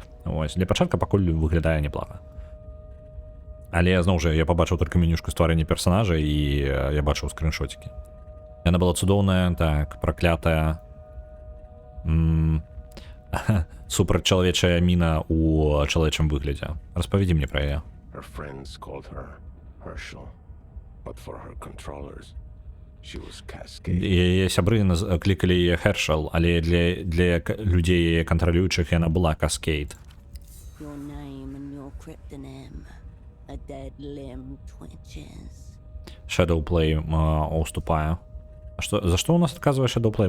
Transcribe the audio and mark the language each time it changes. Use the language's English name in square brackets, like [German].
[Belarusian] Вось, для пачатка пакуль выглядае неплага. Але, зноў жа, я пабачыў толькі менюшку стварэння персанажа, і я бачыў скриншотики. Яна была цудоўная, так, праклятая. Супрацьчалавечая міна у чалавечым выглядзе. Распавядзі мне пра яе. [English] Her friends called her Herschel, but for her controllers, she was Cascade. [Belarusian] Яе сябры клікалі яе Herschel, але для людзей, кантралюючых, яна была Cascade. [English] Your name and your cryptonym. A dead limb twitches. [Belarusian] Shadowplay уступае. За што у нас адказвае Shadowplay?